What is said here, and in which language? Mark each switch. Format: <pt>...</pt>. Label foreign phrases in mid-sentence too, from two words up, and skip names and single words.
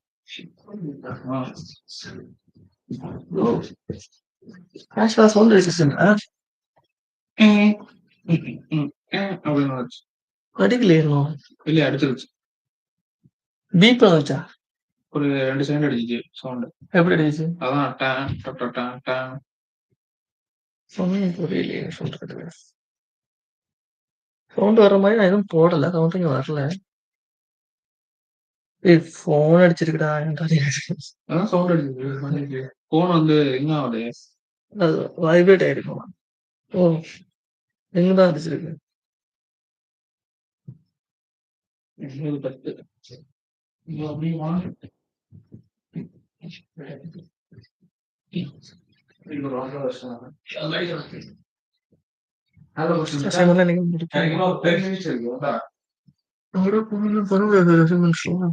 <en>Actually, sound resistant.</en> <ta>அப்படின்னு வந்துச்சு. அடிக்கலையே இல்லையா அடிச்சிருச்சு. பீப் வந்துச்சா? ஒரு 2 செகண்ட் அடிச்சிச்சு சவுண்ட். எப்படி அடிச்சு? அதான் டான் டான் டான் டான். ஒன்னும் புரியலையே சொல்றது. சவுண்ட் வர மாதிரி நான் எதுவும் போடல. சவுண்ட் இங்க வரல. போன் அடிச்சிருக்குடா. அதான் சவுண்ட் அடிச்சிருக்கு. போன் வந்து என்ன ஆகுது? அது வைப்ரேட் ஆயிருக்கும். ஓ, எங்கதான் அடிச்சிருக்கு?</ta> <es>Semana negativa. Ahora por una relación mensual.</es>